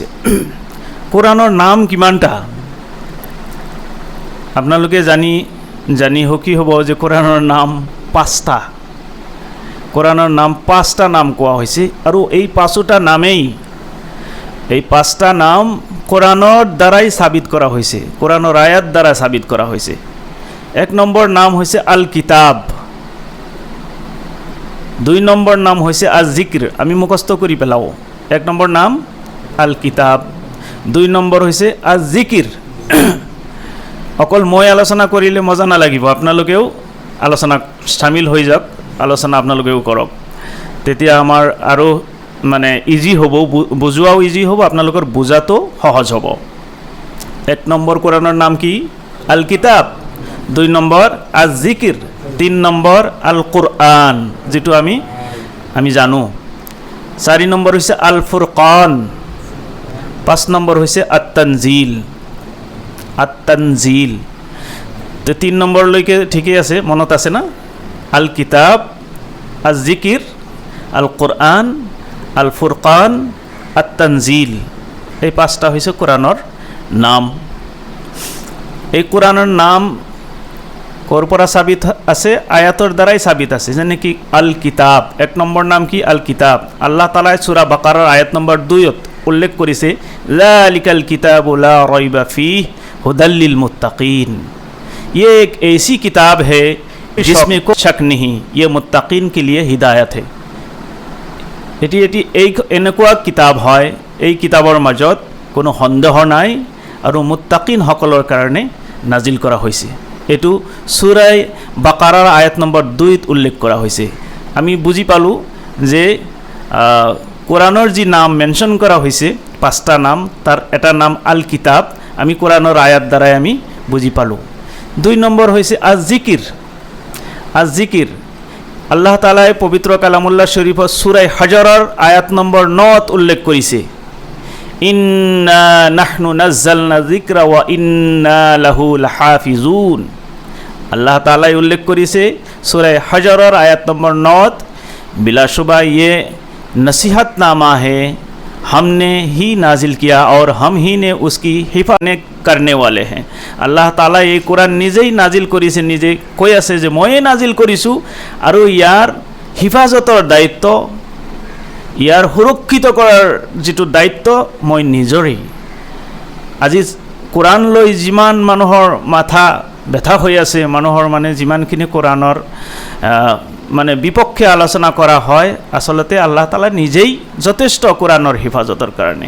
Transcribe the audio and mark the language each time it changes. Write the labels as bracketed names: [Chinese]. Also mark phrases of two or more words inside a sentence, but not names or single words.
[Assamese] কোৰাণৰ নাম কিমানটা আপোনালোকে জানি সুখী হ'ব যে কোৰাণৰ নাম 5টা। কোৰাণৰ নাম 5টা নাম কোৱা হৈছে, আৰু এই 5টা নামেই, এই 5টা নাম কোৰাণৰ দ্বাৰাই সাবিত কৰা হৈছে, কোৰাণৰ আয়াত দ্বাৰা সাবিত কৰা হৈছে। 1 নম্বৰ নাম হৈছে আল কিতাব, 2 নম্বৰ নাম হৈছে আজ জিক্ৰ। আমি মুখস্থ কৰি পেলাওঁ। 1 নম্বৰ নাম আল কিতাব, 2 নম্বৰ হৈছে আজ জিকিৰ। অকল মই আলোচনা কৰিলে মজা নালাগিব, আপোনালোকেও আলোচনাত চামিল হৈ যাওক, আলোচনা আপোনালোকেও কৰক, তেতিয়া আমাৰ আৰু মানে ইজি হ'ব, বুজোৱাও ইজি হ'ব, আপোনালোকৰ বুজাটো সহজ হ'ব। 1 নম্বৰ কোৰাণৰ নাম কি? আল কিতাব। 2 নম্বৰ আজ জিকিৰ। 3 নম্বৰ আল কোৰআন, যিটো আমি জানো। 4 নম্বৰ হৈছে আল ফুৰকান। 5 নম্বৰ হৈছে আত-তানজিল। 3 নম্বৰলৈকে ঠিকেই আছে, মনত আছে না? আল কিতাব, আজ জিকিৰ, আল কোৰআন, আল ফুৰকান, আত-তানজিল, এই 5টা হৈছে কোৰাণৰ নাম। এই কোৰাণৰ নাম ক'ৰ পৰা সাবিত আছে? আয়াতৰ দ্বাৰাই সাবিত আছে। যেনে কি আল কিতাব, 1 নম্বৰ নাম কি? আল কিতাব। আল্লাহ তাআলাই সূৰা বাকাৰাৰ আয়াত নম্বৰ 2 উল্লেখ কৰিছে, [Arabic] ذلك الكتاب لا ريب فيه هدى للمتقين, [Hindi] ये एक ऐसी किताब है जिसमें कोई शक नहीं, ये मुत्तकीन के लिए हिदायत है। [Assamese] এটি এনেকুৱা কিতাপ হয়, এই কিতাবৰ মাজত কোনো সন্দেহ নাই আৰু মুত্তাকিনসকলৰ কাৰণে নাজিল কৰা হৈছে। এইটো সূৰা বাকাৰাৰ আয়াত নম্বৰ 2 উল্লেখ কৰা হৈছে। আমি বুজি পালোঁ যে কোৰাণৰ যি নাম মেনশ্যন কৰা হৈছে 5টা নাম, তাৰ এটা নাম আল কিতাব, আমি কোৰাণৰ আয়াত দ্বাৰাই আমি বুজি পালোঁ। 2 নম্বৰ হৈছে আজ জিকিৰ। [Bangla] আজ জিকিৰ আল্লাহ তাআলাই পবিত্র কালামুল্লাহ শরীফত সূরা হাজরের আয়াত নম্বর 9 উল্লেখ করেছে, [Arabic] إنا نحن نزلنا ذكرا وإنا له لحافظون. [Bangla] আল্লাহ তাআলাই উল্লেখ করেছে সূরা হাজরের [Hindi] आयत नंबर 9, बिलाशुबा ये नसीहतनामा है, हमने ही नाजिल किया और हम ही ने उसकी हिफाजत करने वाले हैं। [Bangla] আল্লাহ তাআলা এই কোরআন নিজেই নাজিল করেছে, [Assamese] নিজে কৈ আছে যে ময়ে নাজিল কৰিছোঁ আৰু ইয়াৰ হিফাজতৰ দায়িত্ব, ইয়াৰ সুৰক্ষিত কৰাৰ যিটো দায়িত্ব মই নিজৰেই। আজি কোরআন লৈ যিমান মানুহৰ মাথা ব্যথা হৈ আছে, মানুহৰ মানে যিমানখিনি কোরআনৰ মানে বিপক্ষে আলোচনা কৰা হয়, আসলতে আল্লাহ তাআলা নিজেই যথেষ্ট কোরআনৰ হিফাজতৰ কাৰণে।